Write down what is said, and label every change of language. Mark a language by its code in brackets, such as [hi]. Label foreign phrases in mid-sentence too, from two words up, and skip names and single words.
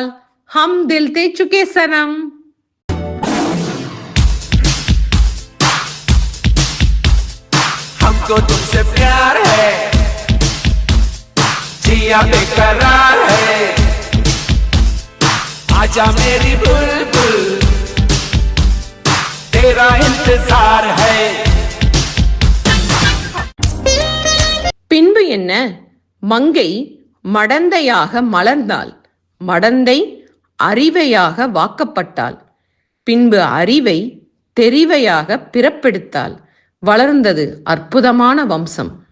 [ta] ஹம் தில் தே சுகே சனம். [hi] हमको तुमसे प्यार है, जिया बेकरार है, आजा मेरी बुलबुल, तेरा इंतजार है. [ta] பின்பு என்ன? மங்கை மடந்தையாக மலர்ந்தாள். மடந்தை அறிவையாக வாக்கப்பட்டாள். பின்பு அறிவை தெரிவையாக பிறப்பெடுத்தாள். வளர்ந்தது அற்புதமான வம்சம்.